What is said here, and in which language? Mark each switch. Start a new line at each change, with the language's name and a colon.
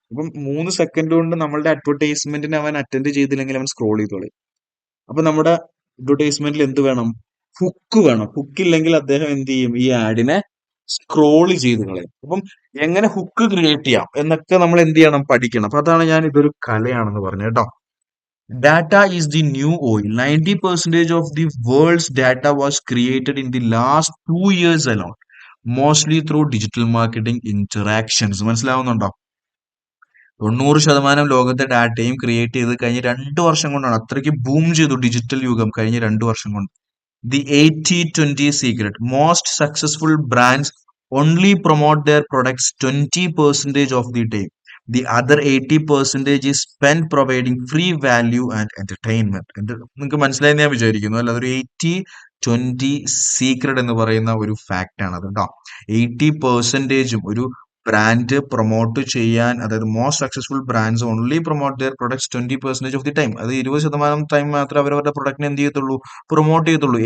Malayalam: അപ്പം 3 സെക്കൻഡ് കൊണ്ട് നമ്മളുടെ അഡ്വർടൈസ്മെന്റിന് അവൻ അറ്റൻഡ് ചെയ്തില്ലെങ്കിൽ അവൻ സ്ക്രോൾ ചെയ്തോളി. അപ്പൊ നമ്മുടെ അഡ്വർടൈസ്മെന്റിൽ എന്ത് വേണം, ഹുക്ക് വേണം. ഹുക്ക് ഇല്ലെങ്കിൽ അദ്ദേഹം എന്ത് ചെയ്യും, ഈ ആഡിനെ സ്ക്രോൾ ചെയ്ത് കളയും. അപ്പം എങ്ങനെ ഹുക്ക് ക്രിയേറ്റ് ചെയ്യാം എന്നൊക്കെ നമ്മൾ എന്ത് ചെയ്യണം, പഠിക്കണം. അപ്പൊ അതാണ് ഞാൻ ഇതൊരു കലയാണെന്ന് പറഞ്ഞു കേട്ടോ.
English: Data is the new oil. 90% of the world's data was created in the last 2 years alone, mostly through digital marketing interactions.
Malayalam: മനസ്സിലാവുന്നുണ്ടോ? 90% ലോകത്തെ ഡാറ്റയും ക്രിയേറ്റ് ചെയ്ത് കഴിഞ്ഞ 2 വർഷം കൊണ്ടാണ്. അത്രയ്ക്ക് ബൂം ചെയ്തു ഡിജിറ്റൽ യുഗം കഴിഞ്ഞ 2 വർഷം കൊണ്ട്.
English: The 80-20 secret. Most successful brands only promote their products 20% of the time. The other 80% is spent providing free value and entertainment.
Malayalam: നിങ്ങൾക്ക് മനസ്സിലായി ഞാൻ വിചാരിക്കുന്നു അല്ല. അതൊരു 80-20 സീക്രട്ട് എന്ന് പറയുന്ന ഒരു ഫാക്റ്റ് ആണ് അത് കേട്ടോ. 80% ഒരു ബ്രാൻഡ് പ്രൊമോട്ട് ചെയ്യാൻ, അതായത്
English: Most successful brands only promote their products 20% of the time.
Malayalam: അത് 20% ടൈം മാത്രമേ അവരവരുടെ പ്രൊഡക്റ്റിനെ എന്ത് ചെയ്യത്തുള്ളൂ, പ്രൊമോട്ട് ചെയ്യത്തുള്ളൂ.